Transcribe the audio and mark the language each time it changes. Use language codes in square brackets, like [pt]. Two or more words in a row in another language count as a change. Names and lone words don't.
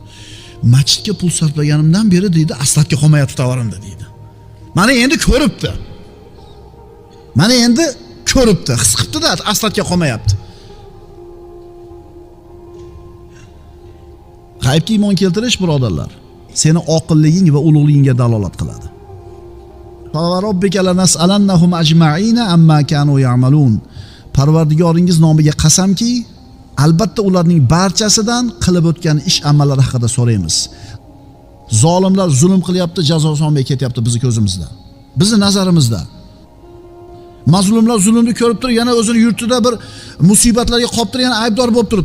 [uz] Masjidga pul sarflaganimdan beri deydi, aslatga qolmayapti tovarimda deydi. Mana endi ko'ribdi. Mana endi ko'ribdi, his qilibdi-da, aslatga qolmayapti. G'aybga iymon keltirish birodarlar, seni oqilliging va ulug'ligingga dalolat qiladi. [ar] فوربك لنسألنهم أجمعين عما كانوا يعملون. [uz] Parvardigoringiz nomiga qasamki, albatta ularning barchasidan qilib o'tgan ish amallari haqida so'raymiz. Zolimlar zulm qilyapti, jazo olmay ketyapti bizning ko'zimizda. Bizning nazarimizda. Mazlumlar zulmni ko'rib turib, yana o'zini yurtida bir musibatlarga qolib turib, yana aybdor bo'lib turibdi.